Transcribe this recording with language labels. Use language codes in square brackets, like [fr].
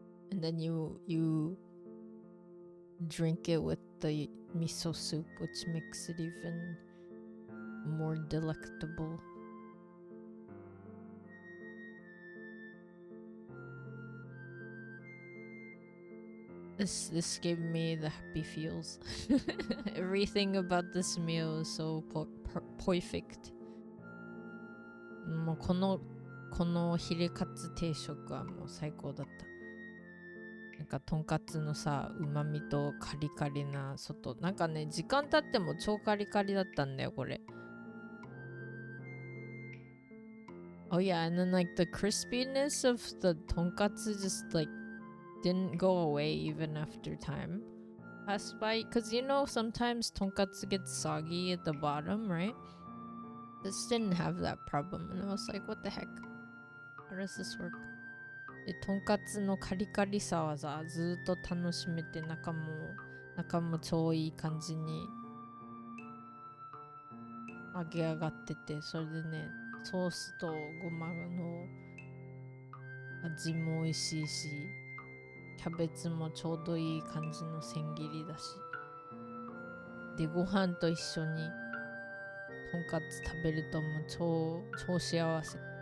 [en] And then you drink it with the miso soup, which makes it even more delectable. This gave me the happy feels. Everything about this meal is so perfect. [ja] もうこのヒレカツ定食はもう最高だった。なんかとんかつのさ、うまみとカリカリな外。なんかね、時間経っても超カリカリだったんだよ、これ。 [en] Oh yeah, and then like the crispiness of the tonkatsu just like didn't go away even after time passed by. Because you know, sometimes tonkatsu gets soggy at the bottom, right? This didn't have that problem. And I was like, what the heck? How does this work? [ja] で、とんかつのカリカリさはさ、ずっと楽しめて、中も超いい感じに揚げ上がってて、それでね、ソースとごまの味も美味しいし、キャベツもちょうどいい感じの千切りだし、で、ご飯と一緒にとんかつ食べるともう超幸せ。